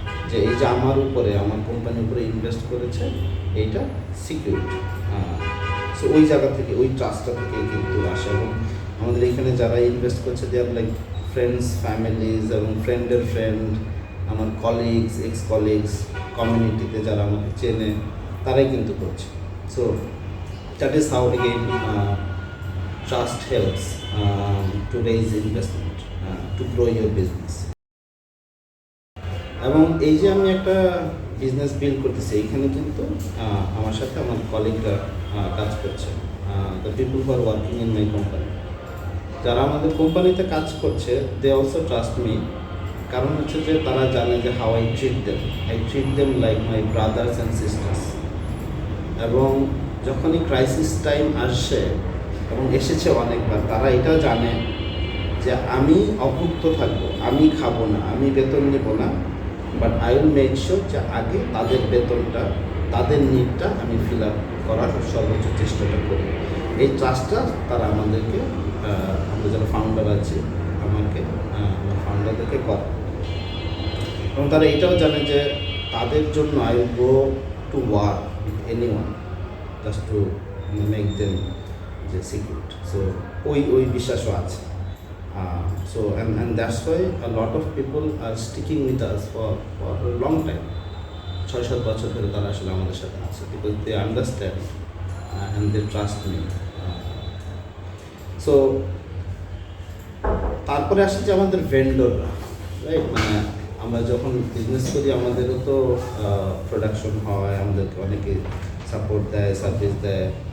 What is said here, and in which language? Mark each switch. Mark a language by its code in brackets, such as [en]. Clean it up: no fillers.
[bn] যে এই যে আমার উপরে, আমার কোম্পানির উপরে ইনভেস্ট করেছে, এইটা সিকিউরিটি। সো ওই জায়গা থেকে, ওই ট্রাস্টটা থেকে কিন্তু আসে। এবং আমাদের এখানে যারা ইনভেস্ট করছে [en] they are like friends, [bn] ফ্যামিলিজ এবং ফ্রেন্ডের ফ্রেন্ড, আমার কলিগস, এক্স কলিগস, কমিউনিটিতে যারা আমাকে চেনে, তারাই কিন্তু করছে। [en] So that is how again trust helps to raise investment, to grow your business. [bn] এবং এই যে আমি একটা বিজনেস বিল্ড করতেছি, এইখানে কিন্তু আমার সাথে আমার কলিগরা কাজ করছে, [en] the people who are working in my company, [bn] যারা আমাদের কোম্পানিতে কাজ করছে, দে অলসো ট্রাস্ট মি। কারণ হচ্ছে যে তারা জানে যে [en] How I treat them like my brothers and sisters. [bn] এবং যখনই ক্রাইসিস টাইম আসে, এবং এসেছে অনেকবার, তারা এটাও জানে যে আমি অভুক্ত থাকবো, আমি খাবো না, আমি বেতন নেব না, [en] but I will make sure [bn] যে আগে তাদের বেতনটা, তাদের নিডটা আমি ফিল আপ করার সর্বোচ্চ চেষ্টাটা করি। এই ট্রাস্টটা তারা আমাদেরকে, আমরা যারা ফাউন্ডার আছি, আমার ফাউন্ডারদেরকে করে। এবং তারা এটাও জানে যে তাদের জন্য [en] I will go to war with anyone just to make them [bn] যে সিকিউর। সো ওই বিশ্বাসও আছে। [en] So and that's why a lot of people are sticking with us for a long time. [bn] 6-7 বছর ধরে তারা আসলে আমাদের সাথে আছে, [en] because they understand and they trust me. [bn] So তারপরে আসে যে আমাদের ভেন্ডররা, রাইট? মানে আমরা যখন বিজনেস করি, আমাদেরও তো প্রোডাকশন হয়, আমাদেরকে অনেকে সাপোর্ট দেয়, সার্ভিস দেয়।